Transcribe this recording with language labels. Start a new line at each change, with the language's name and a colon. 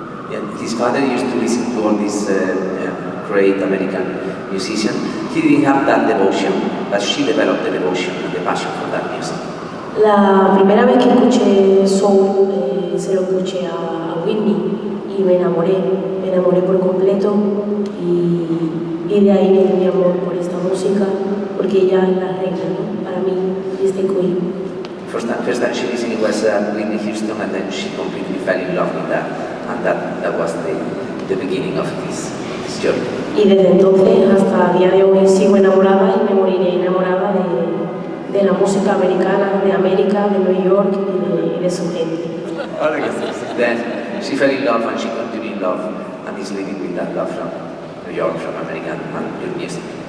English: Yeah, his father used to listen to all these great American musicians. He didn't have that devotion, but she developed the devotion and the passion for that music.
Spanish: La primera vez que escuché soul se lo escuché a Whitney y me enamoré por completo y de ahí viene mi amor por esta música, porque ella es la reina, ¿no? Para mí es
English: the queen. First time she listened was Whitney Houston, and then she completely fell in love with that, and that was the beginning of this journey.
Spanish: Y desde entonces hasta el día de hoy sigo enamorada y me moriré enamorada de la música americana, de América, de New York y de su gente.
English: Then she fell in love and she continued in love and is living with that love from New York, from American and your music.